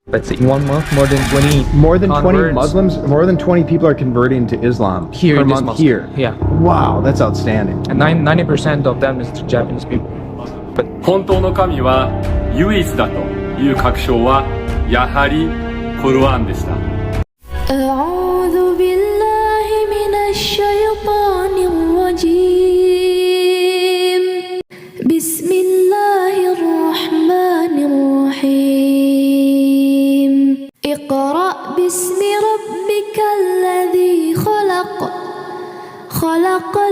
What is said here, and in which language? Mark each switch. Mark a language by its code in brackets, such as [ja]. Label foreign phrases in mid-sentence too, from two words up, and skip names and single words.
[en] Let's say in 1 month, more than 20 More than 20 converts Muslims, more than 20 people are converting to Islam here per in this month mosque. here. Yeah, Wow, that's outstanding. and 90% of them is Japanese people. But [ja] 本当の神は唯一だという確証はやはりコルアンでした。 [ar] أعوذ بالله من الشيطان الرجيم بسم الله الرحمن الرحيم اقرأ باسم ربك الذي خلق خلق